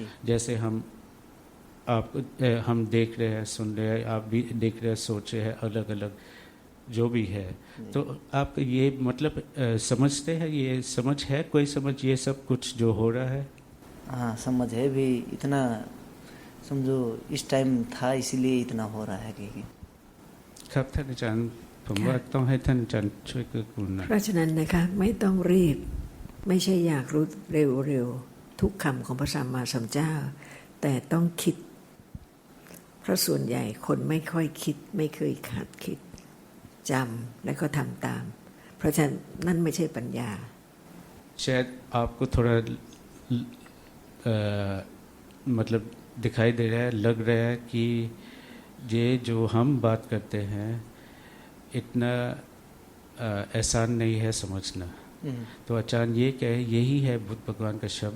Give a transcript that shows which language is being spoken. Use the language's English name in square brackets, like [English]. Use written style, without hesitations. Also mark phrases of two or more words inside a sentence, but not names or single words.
[Hindi] जैसे हम देख रहे हैं, सुन रहे हैं, आप भी देख रहे हैं, सोच रहे हैं, अलग अलग जो भी है। तो आप ये मतलब समझते हैं, ये समझ है, कोई समझ ये सब कुछ जो हो रहा है। हाँ समझ है भी, इतना समझो इस टाइम था इसीलिए इतना हो रहा है कि [Thai] ครับท่านอาจารย์ผมว่าต้องให้ท่านอาจารย์ช่วยเกื้อกูลหน่อย เพราะฉะนั้นนะคะไม่ต้องรีบ ไม่ใช่อยากรู้เร็วๆทุกคำของพระสัมมาสัมพุทธเจ้า แต่ต้องคิด เพราะส่วนใหญ่คนไม่ค่อยคิดไม่เคยหัดคิดจำแล้วก็ทำตาม เพราะฉะนั้นนั่นไม่ใช่ปัญญา [Hindi] शायद आपको थोड़ा मतलब दिखाई दे रहा है, लग रहा है कि ये जो हम बात करते हैं इतना आसान नहीं है समझना। तो आचार्य ये कहे, यही है बुद्ध भगवान का शब्द।